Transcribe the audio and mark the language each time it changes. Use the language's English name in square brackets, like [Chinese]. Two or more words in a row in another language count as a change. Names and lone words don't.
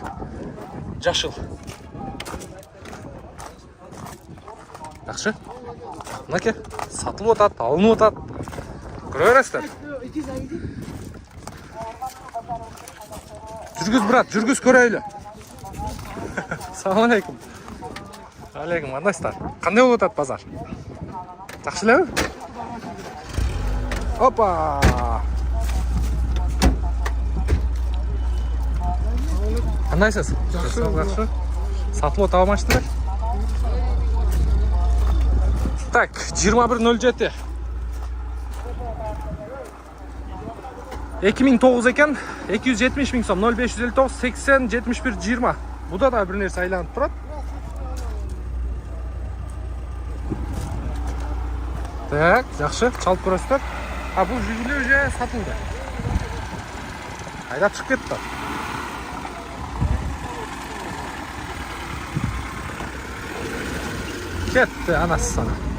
[Kyrgyz] Жашыл. Жакшы. Мынаке, сатылып атат, алынып атат. Көрө бересиздер. Жүргүз брат, жүргүз көрөйлү. [Arabic] السلام عليكم. Алейкум, [Kyrgyz] андайсыздар. [Kazakh] Қандай болып атат базар? [Kyrgyz] Жақсы элеби? Опа! [Kazakh] Қандайсыз? Жақсы. [Kyrgyz] Сатылып отабы машиналар? Так, 21.07. 2009 екен, 270 миң сом, 0559 80 71 20. [Kazakh] Бұда да бір нәрсе айланып тұрады. Так, жақсы, чалып көресіздер. Бұл Жигули уже сатылды. Айдап шығып кетті. Кетті анасы sana.